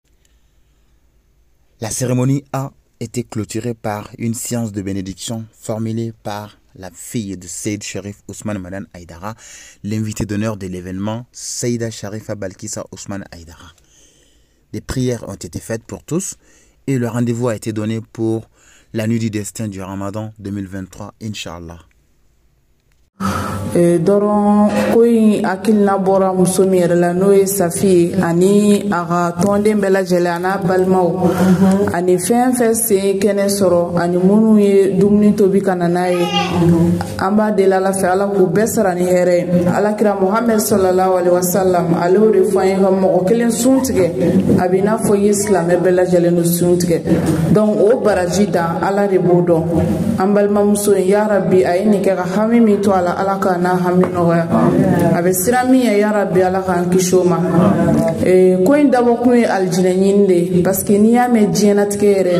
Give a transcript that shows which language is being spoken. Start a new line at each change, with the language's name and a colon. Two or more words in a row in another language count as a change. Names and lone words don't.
French: La cérémonie a été clôturée par une séance de bénédiction formulée par la fille de Seyd Cherif Ousmane Madan Haidara, l'invité d'honneur de l'événement, Seyda Sharifa Balkissa Ousmane Haidara. Des prières ont été faites pour tous et le rendez-vous a été donné pour la nuit du destin du Ramadan 2023,
Arabic: إن شاء الله.
Bambara: Doron koyi akilna bora muso mi yɛrɛ la n'o ye Safi ani a ka tɔnden bɛɛ lajɛlen a n'a balimaw ani fɛn fɛn sen kɛnɛ sɔrɔ ani minnu ye dumuni tobi ka na n'a ye an b'a deli Ala fɛ Ala k'u bɛɛ sara ni hɛrɛ ye Alakira Muhammad
Arabic: صلى الله عليه وسلم
Bambara: ale y'o de fɔ an ye ka mɔgɔ kelen sun tigɛ a b'i n'a fɔ i ye silamɛ bɛɛ lajɛlen no sun tigɛ donc o baraji dan Ala de b'o dɔn an balimamuso in
Arabic: يا رب
Bambara: a ye nin kɛ ka hami min to a la Ala ka n'a hami nɔgɔya a bɛ siran min ye ya Rabbi Ala k'an kisi o ma ko in dabɔkun ye alijinɛ ɲini de ye
French: parce que
Bambara: n'i y'a mɛn diɲɛnatigɛ yɛrɛ